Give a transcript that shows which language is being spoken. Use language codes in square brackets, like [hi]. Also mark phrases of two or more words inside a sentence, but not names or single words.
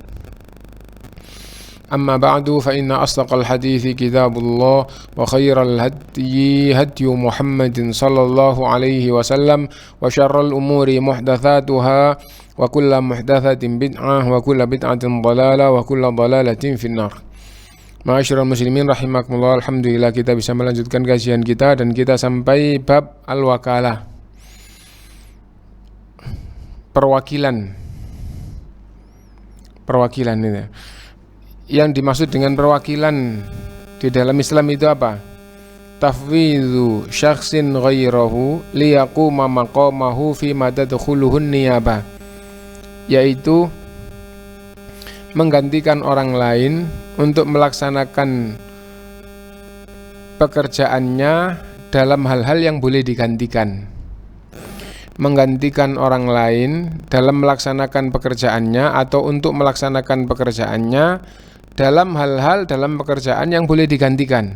[ar] أما بعد فإن أصدق الحديث كتاب الله وخير الهدي هدي محمد صلى الله عليه وسلم وشر الأمور محدثاتها وكل محدثة بدعة وكل بدعة ضلالة وكل ضلالة في النار. معاشر المسلمين رحمكم الله, [id] alhamdulillah kita bisa melanjutkan kajian kita dan kita sampai [ar] باب الوكالة, [id] perwakilan ini. Yang dimaksud dengan perwakilan di dalam Islam itu apa? [ar] تفويض شخص غيره ليقوم مقامه فيما تدخله النيابة, [id] yaitu menggantikan orang lain untuk melaksanakan pekerjaannya dalam hal-hal yang boleh digantikan. Menggantikan orang lain dalam melaksanakan pekerjaannya atau untuk melaksanakan pekerjaannya dalam hal-hal dalam pekerjaan yang boleh digantikan.